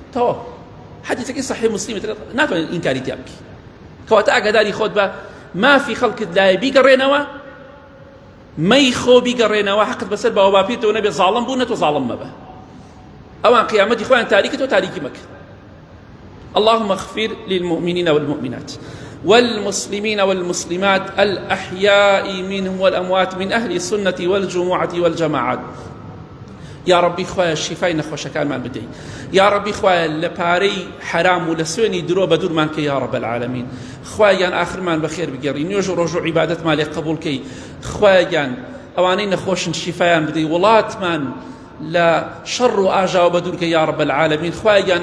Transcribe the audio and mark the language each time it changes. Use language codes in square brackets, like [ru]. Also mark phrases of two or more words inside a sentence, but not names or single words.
[ckb] تەواو حەدیثێکی صحیح مسلم ناتوانێت ئینکاری تیا بکەی. کەواتە ئاگاداری خۆت بە، مافی خەڵکت لایە بیگەڕێنەوە، مەی خۆ بیگەڕێنەوە، حەقت بەسەر بەوە باپێتەوە نەبێ، زاڵم بوو نەتۆ زاڵم مەبە، ئەوان قیامەتی خۆیان تاریکە تۆ تاریکی مەکە. [ar] اللهم اغفر للمؤمنين والمؤمنات والمسلمين والمسلمات الأحياء منهم والأموات من أهل السنة والجمعة والجماعات [ckb] یا ڕەبی خوایە شیفای نەخۆشەکانمان بدەیت یا ڕەبی خوایە لە پارەی حرام و لە سوێنی درۆ بە دوورمان کە [ar] یا ڕەب العالەمین [ckb] خوایان ئاخرمان بەخێر بگەڕی نوێژ و ڕۆژ و عیبادەتمان لێ قبوڵکەی خوایان ئەوانەی نەخۆشن شیفایان بدەی وڵاتمان لا شر و ئاژاوە بە دوورکە [ar] یا ڕەب العالەمین [ckb] خوایان